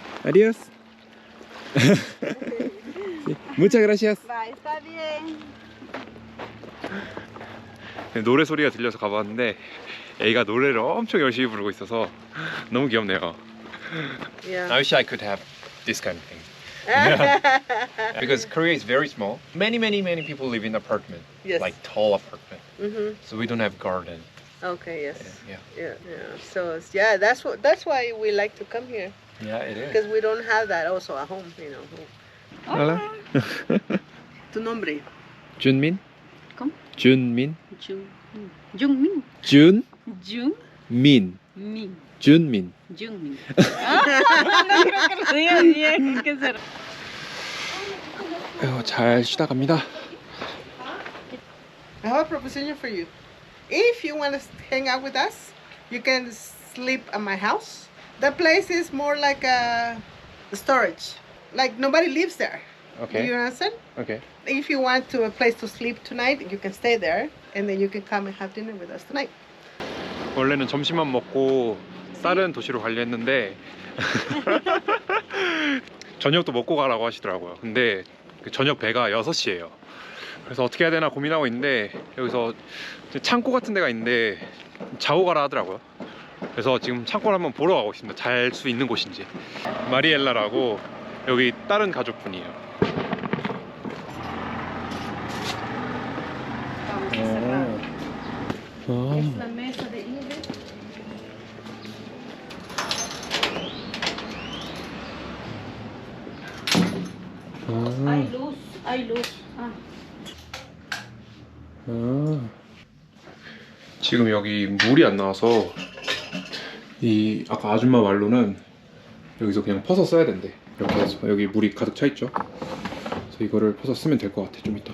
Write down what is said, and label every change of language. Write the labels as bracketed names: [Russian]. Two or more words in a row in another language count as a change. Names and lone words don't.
[Spanish] Adiós. Muchas gracias. Va, está bien. [Korean] 노래 소리가 들려서 가봤는데 애가 노래를 엄청 열심히 부르고 있어서 너무 귀엽네요. [English] Yeah. I wish I could have this kind of thing. Because Korea is very small. Many people live in apartment, Yes. like tall apartment. Mm-hmm. So we don't have garden. Okay. Yes. Yeah, Yeah. So yeah, that's why we like to come here yeah, it is. because we don't have that also at home. You know. [Spanish] Hola. Tu nombre? [Korean] 준민? [Spanish] ¿Cómo? [Korean] 준민? Jungmin. 준민. Jungmin. 준민. [Spanish] Jungmin. No creo que lo diga bien. ¿Qué será? [Korean] 잘 쉬다 갑니다. [English] I have a proposition for you. If you want to hang out with us, you can sleep at my house. The place is more like a storage. Like nobody lives there. Do you understand? Okay. If you want to a place to sleep tonight, you can stay there, and then you can come and have dinner with us tonight. [Korean] 원래는 점심만 먹고 다른 도시로 가려 했는데 저녁도 먹고 가라고 하시더라고요. 근데 그 저녁 배가 6시예요. 그래서 어떻게 해야 되나 고민하고 있는데 여기서 창고 같은 데가 있는데 자고 가라 하더라고요. 그래서 지금 창고를 한번 보러 가고 있습니다. 잘 수 있는 곳인지. 마리엘라라고 여기 다른 가족분이에요. [Spanish] Es la mesa de Ingrid. Hay luz, hay luz. Ah. [Korean] 지금 여기 물이 안 나와서 이 아까 아줌마 말로는 여기서 그냥 퍼서 써야 된대. 이렇게 해서 여기 물이 가득 차 있죠. 그래서 이거를 퍼서 쓰면 될 것 같아 좀 이따가.